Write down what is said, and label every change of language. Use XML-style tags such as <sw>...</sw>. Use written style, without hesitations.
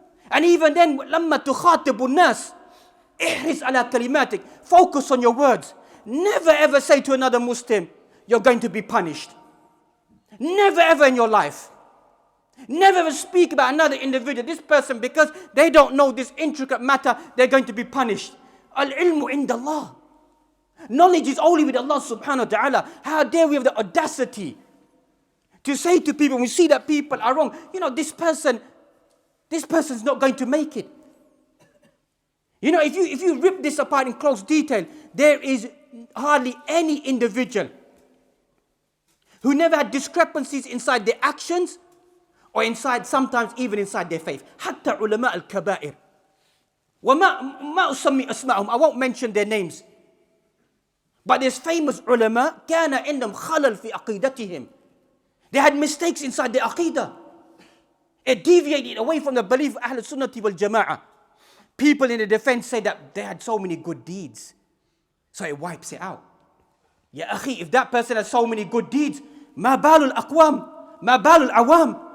<en>And even then,</en> <ar>لما تخاطب الناس احرص على كلماتك.</ar> <en>Focus on your words. Never ever say to another Muslim, you're going to be punished. Never ever in your life. Never ever speak about another individual, this person, because they don't know this intricate matter, they're going to be punished.</en> <ar>Al-ilmu indallah.</ar> <en>Knowledge is only with Allah subhanahu wa ta'ala. How dare we have the audacity to say to people, when we see that people are wrong, you know, this person's not going to make it. You know, if you rip this apart in close detail, there is hardly any individual who never had discrepancies inside their actions or sometimes even inside their faith.</en> <ar>حتى علماء الكبائر. وما أسمي أسماءهم.</ar> <en>I won't mention their names. But there's famous ulama,</en> <ar>كان عندهم خلل في عقيدتهم.</ar> <en>They had mistakes inside their aqidah. It deviated away from the belief of Ahl Sunnati wal Jama'ah. People in the defense say that they had so many good deeds, so it wipes it out. Ya akhi, if that person has so many good deeds,</en> <ar>ma balul aqwam, ma balul awam.</ar>